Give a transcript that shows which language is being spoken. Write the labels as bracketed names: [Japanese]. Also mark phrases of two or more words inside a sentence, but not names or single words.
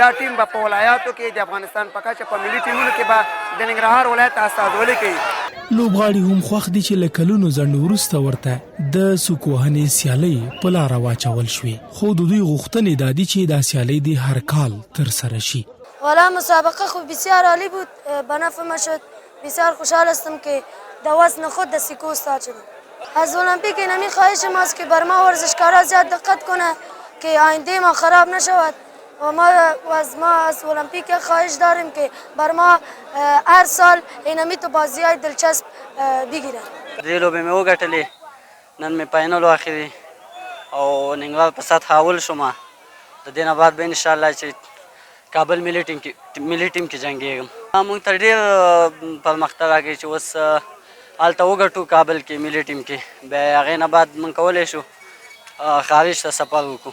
[Pashto] دا ټیم به په ولایاتو کې د افغانستان په کچه په ملي ټیمونو کې به د ننګرهار ولایت استازولي کوي. لوبغاړي هم خوښ دي چې له کلونو ځنډ وروسته ورته د سکوهنې سیالۍ په لاره واچول شوې، خو د دوی غوښتنې دا دي چې دا سیالۍ د هر کال ترسره شي. [Persian] والا مسابقه خب بسیار عالی بود، به نفع ما شد. بسیار خوشحال هستم که در وزن خود در سکو استاد شدم. از المپیک اینمی خواهش ماست که بر ما ورزشکارا زیاد دقت کنه که آینده ما خراب نشود و ما از المپیک خواهش داریم که بر ما هر سال اینمی تو بازی‌های دلچسب بگیرن. [Pashto] دې لوبې مې وګټلې، نن مې فاینل واخیستی او ننګرهار په سطح اول شوم. د دې نه بعد به انشاءالله چې کابل ملي ټیم کې جنګېږم. موږ ته ډېر پرمختګ راکړي چې اوس هلته وګټو کابل کې ملي ټیم کې، بیا هغې نه بعد موږ کولی شو خارج ته سفر وکړو.